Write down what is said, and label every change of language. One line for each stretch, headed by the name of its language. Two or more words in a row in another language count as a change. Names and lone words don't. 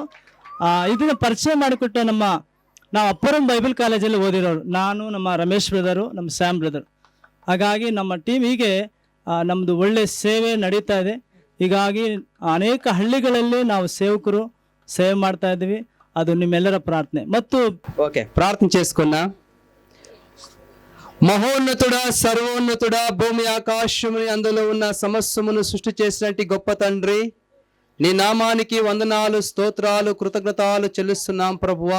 Kannada: ಇದನ್ನು ಪರಿಚಯ ಮಾಡಿಕೊಟ್ಟ ನಾವು ಅಪ್ಪರಂ ಬೈಬಲ್ ಕಾಲೇಜಲ್ಲಿ ಓದಿರೋರು, ನಾನು, ನಮ್ಮ ರಮೇಶ್ ಬ್ರದರು, ನಮ್ಮ ಸ್ಯಾಮ್ ಬ್ರದರ್. ಹಾಗಾಗಿ ನಮ್ಮ ಟೀಮ್ ಹೀಗೆ ನಮ್ಮದು ಒಳ್ಳೆ ಸೇವೆ ನಡೀತಾ ಇದೆ. ಹೀಗಾಗಿ ಅನೇಕ ಹಳ್ಳಿಗಳಲ್ಲಿ ನಾವು ಸೇವಕರು ಸೇವೆ ಮಾಡ್ತಾ ಇದ್ದೀವಿ. ಅದು ನಿಮ್ಮೆಲ್ಲರ ಪ್ರಾರ್ಥನೆ ಮತ್ತು
Telugu: ఓకే ప్రార్థన చేసుకున్నా. మహోన్నతుడా, సర్వోన్నతుడా, భూమి ఆకాశముని అందులో ఉన్న సమస్తమును సృష్టి చేసినట్టి గొప్ప తండ్రి, నీ నామానికి వందనాలు, స్తోత్రాలు, కృతజ్ఞతలు చెల్లిస్తున్నాం ప్రభువా.